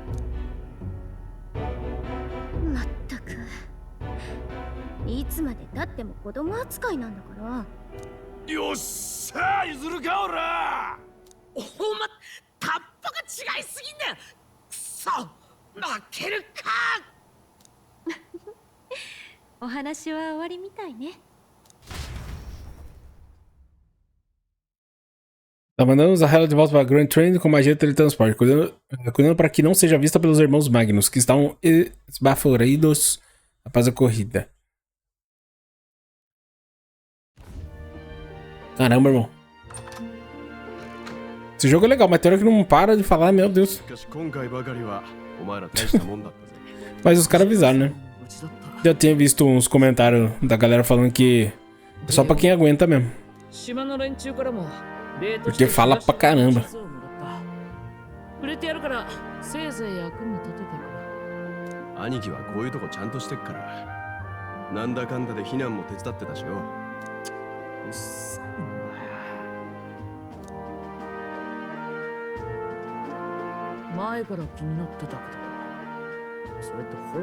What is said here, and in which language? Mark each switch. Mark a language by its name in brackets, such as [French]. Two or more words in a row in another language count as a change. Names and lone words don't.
[Japanese] まったく、いつまで経っても子供扱いなんだから。よっしゃ、譲るかおら。お前タッパが違いすぎんだよ。くそ、負けるか。お話は終わりみたいね。 [Portuguese] Tá mandando usar ela de volta para Grand Train com magia de teletransporte, cuidando para que não seja vista pelos irmãos Magnus, que estão esbaforidos após a corrida. Caramba, irmão. Esse jogo é legal, mas tem hora que não para de falar, meu Deus. Mas os caras avisaram, né? Já tinha visto uns comentários da galera falando que é só pra quem aguenta mesmo. Porque fala pra caramba. [Japanese] 兄貴はこういうとこちゃんとしてっから。なんだかんだで避難も手伝ってたしよ。前から気になってたけど、それって本？